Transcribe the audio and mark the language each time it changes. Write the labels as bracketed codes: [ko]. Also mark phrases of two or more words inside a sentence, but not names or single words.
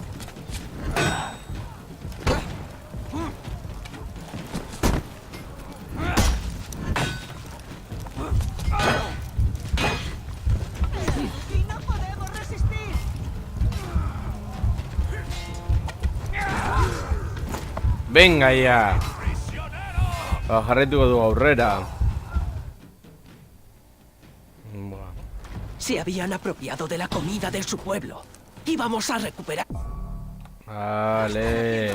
[es] ¡Y no podemos resistir! Venga ya. [eu] Jarraituko dugu aurrera. Buah. [es] Se habían apropiado de la comida de su pueblo. Íbamos a recuperar. Vale.